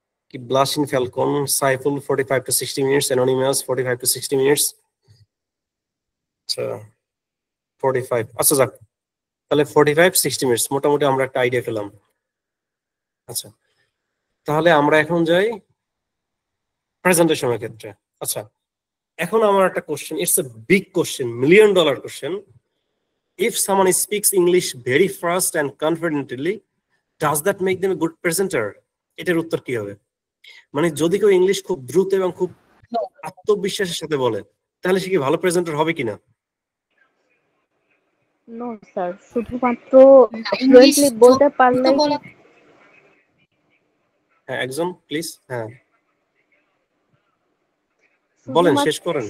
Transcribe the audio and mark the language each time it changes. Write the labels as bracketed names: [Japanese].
[Bangla] কি blushing Falcon, Saiful 45 to 60 minutes, anonymous 45 to 60 minutes, আচ্ছা 45, আচ্ছা যাক তাহলে 45-60 minutes মোটামুটি আমরা একটা আইডিয়া পেলাম। আচ্ছা তাহলে আমরা এখন যাই প্রেজেন্টেশনের ক্ষেত্রে। আচ্ছা এখন আমার একটা question, [English] it's a big question, [Bangla] $1 million question. [English] If someone speaks English very fast and confidently, does that make them a good presenter? [Bangla] এটার উত্তর কি হবে? মানে যদি কেউ ইংলিশ খুব দ্রুত এবং খুব আত্মবিশ্বাসের সাথে বলে, তাহলে সে কি ভালো প্রেজেন্টার হবে কিনা? নো স্যার, শুধুমাত্র ফ্লুয়েন্টলি বলতে পারলে। হ্যাঁ একজন প্লিজ, হ্যাঁ বলেন, শেষ করেন।